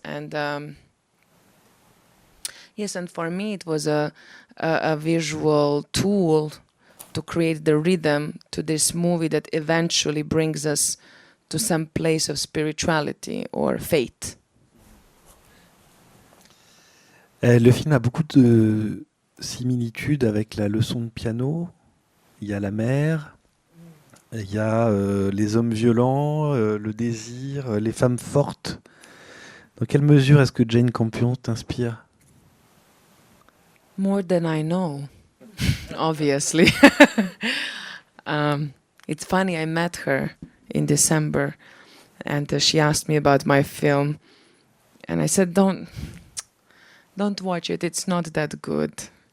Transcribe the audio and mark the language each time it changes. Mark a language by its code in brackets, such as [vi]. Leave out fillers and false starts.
[en] And yes, and for me it was a visual tool to create the rhythm to this movie that eventually brings us to some place of spirituality or faith. [fr] Le film a beaucoup de similitudes avec la leçon de piano. Il y a la mer, il y a les hommes violents, le désir, les femmes fortes. Dans quelle mesure est-ce que Jane Campion t'inspire? [en] More than I know, obviously. It's funny, I met her in December and she asked me about my film. And I said, don't watch it, it's not that good.